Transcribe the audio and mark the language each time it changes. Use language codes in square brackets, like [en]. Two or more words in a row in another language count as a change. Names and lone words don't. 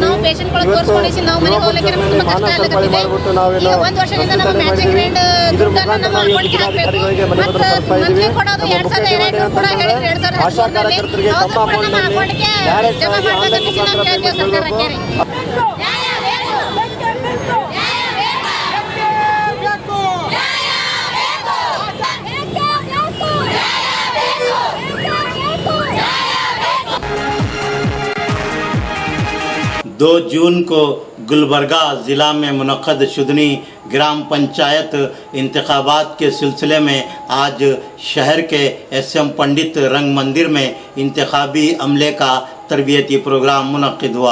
[kn] ನಾವು ಪೇಷಂಟ್ಗಳು ತೋರಿಸ್ಕೊಂಡು ನಾವು ಮನೆಗೆ ಹೋಗ್ಲಿಕ್ಕೆ ನಮ್ಗೆ ತುಂಬ ಕಷ್ಟ ಆಗತ್ತಿದೆ. ಈಗ ಒಂದು ವರ್ಷದಿಂದ ನಮ್ಮ [en] matching grand [kn] ದುಡ್ಡನ್ನು ನಮ್ಮ ಅಕೌಂಟ್ಗೆ ಹಾಕಬೇಕು. ಮತ್ತು ಮಂತ್ಲಿ ಕೊಡೋದು 2,200 ಕೂಡ ಹೇಳಿದ್ರು. 2,000 ಅವತ್ತು ಕೂಡ ನಮ್ಮ ಅಕೌಂಟ್ಗೆ ಜಮಾ ಮಾಡಬೇಕಂತ ನಾವು ಕೇಳ್ತೀವಿ ಸರ್ಕಾರಕ್ಕೆ. [ur] دو جون کو گلبرگہ ضلع میں منعقد شدنی گرام پنچایت انتخابات کے سلسلے میں آج شہر کے SM پنڈت رنگ مندر میں انتخابی عملے کا تربیتی پروگرام منعقد ہوا.